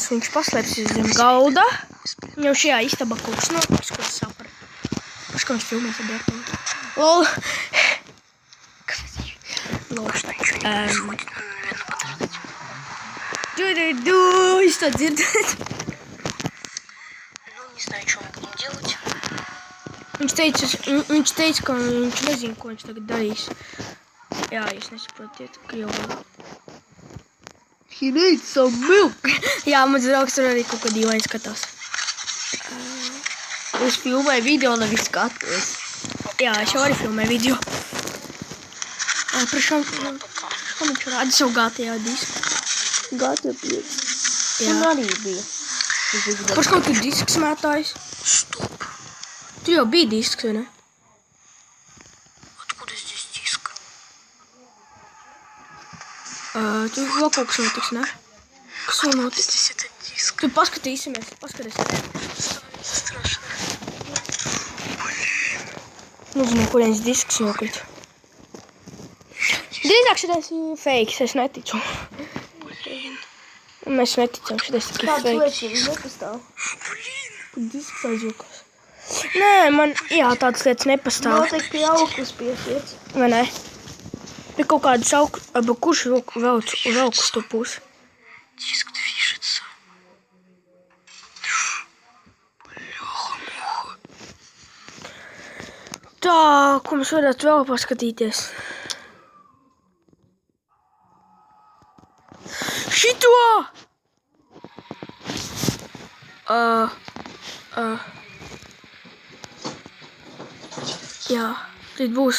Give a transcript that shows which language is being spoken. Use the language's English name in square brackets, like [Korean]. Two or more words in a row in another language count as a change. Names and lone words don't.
[Latvian] Viņš paslēpsies zem galda. Viņam šajā istabā kaut kas notiks, ko es sapratu. Paš kā viņš filmē ar datoru. Lol. Jūs tā dzirdat? [Russian] Не знаю, что мы будем делать. [Latvian] Viņš teica, ka viņš nezina, ko viņš tagad darīs. Jā, jūs nesaprotiet, krievu valodu. [English] He needs some milk. [Latvian] Jā, mans draugs tur arī kaut kā dīvaini skatās. Es filmēju video, nevis skatos. Jā, es jau arī filmēju video. Priekšām viņš rāda savu GTA disku. GTA 5. Jā. Un arī bija. Paš kaut ir disks mētājs. [Russian] Стоп. [Latvian] Tu jau bija disks, vai ne? [Russian] Откуда здесь диск? [Latvian] Tu vēl kaut kas notiks, ne? Kas vēl notiks? [Russian] Здесь этот диск. [Latvian] Tu paskatīsimies, paskatīsimies. [Russian] Страшно. [Latvian] Nezinu, kurienes disks nokrīt. Drīzāk šitais ir fakes, es neticu. Mēs neticam, šitais tikai Kāds fakes. lietas nepastāv? Disks aizjūkās. Nē, man, jā, tādas lietas nepastāv. Noteikti jaukus piesiet. Vai ne? Ir kaut kādas kurš velk uz to pusi. [Russian] Диск движется. [Latvian] Tā, ko mēs varētu vēl paskatīties? Šito! Jā, tad būs.